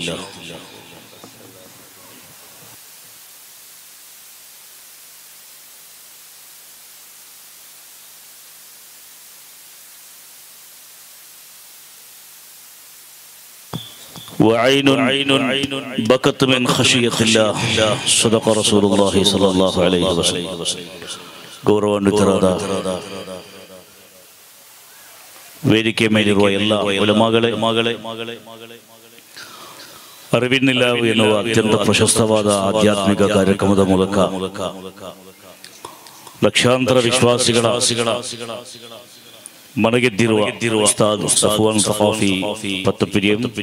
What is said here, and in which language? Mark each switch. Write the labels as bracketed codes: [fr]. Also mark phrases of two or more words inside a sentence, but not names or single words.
[ar] وعين بكت من خشية الله. صدق رسول الله صلى الله عليه وسلم. [kn] ಗೌರವಾನ್ವಿತರಾದ ವೇದಿಕೆ ಮೇಲಿರುವ ಎಲ್ಲ ಉಲಮಾಗಳೇ, ಅರಿವಿನಿಲ್ಲ ಎನ್ನುವ ಅತ್ಯಂತ ಪ್ರಶಸ್ತವಾದ ಆಧ್ಯಾತ್ಮಿಕ ಕಾರ್ಯಕ್ರಮದ ಮೂಲಕ ಲಕ್ಷಾಂತರ ವಿಶ್ವಾಸಿಗಳ ಮನಗೆದ್ದಿರುವ ಉಸ್ತಾದ್ ಸಫ್ವಾನ್ ಸಫಾಫಿ ಪತ್ತಪಿರಿಯಂ,